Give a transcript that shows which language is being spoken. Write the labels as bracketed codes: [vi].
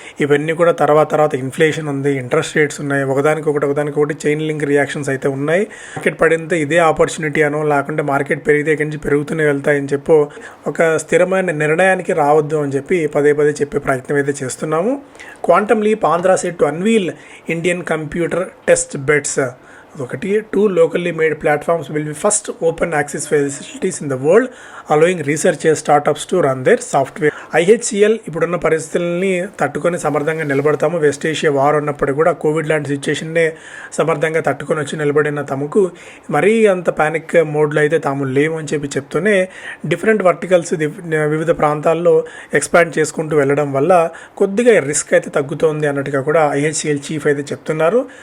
[te] ఇవన్నీ కూడా తర్వాత ఇన్ఫ్లేషన్ ఉంది, ఇంట్రెస్ట్ రేట్స్ ఉన్నాయి, ఒకదానికొకటి చైన్ లింక్ రియాక్షన్స్ అయితే ఉన్నాయి. మార్కెట్ పడితే ఇదే ఆపర్చునిటీ అనో, లేకుంటే మార్కెట్ పెరిగితే ఇక్కడి నుంచి పెరుగుతూనే వెళ్తాయని చెప్పో ఒక స్థిరమైన నిర్ణయానికి రావద్దు అని చెప్పి పదే చెప్పే ప్రయత్నం అయితే చేస్తున్నాము. [en] Quantum leap Andhra set to unveil Indian computer test beds. [te] ఒకటి. [en] 2 locally made platforms will be first open access facilities in the world, allowing researchers, startups to run their software. [te] IHCL ఇప్పుడున్న పరిస్థితుల్ని తట్టుకొని సమర్థంగా నిలబడతాము. వెస్ట్ ఏషియా వార్ ఉన్నప్పటికీ కూడా Covid లాంటి సిచ్యుయేషన్నే సమర్థంగా తట్టుకొని వచ్చి నిలబడిన తమకు మరీ అంత ప్యానిక్ మోడ్లో అయితే తాము లేవు అని చెప్పి చెప్తూనే డిఫరెంట్ వర్టికల్స్ వివిధ ప్రాంతాల్లో ఎక్స్పాండ్ చేసుకుంటూ వెళ్ళడం వల్ల కొద్దిగా రిస్క్ అయితే తగ్గుతోంది అన్నట్టుగా కూడా IHCL చీఫ్ అయితే చెప్తున్నారు.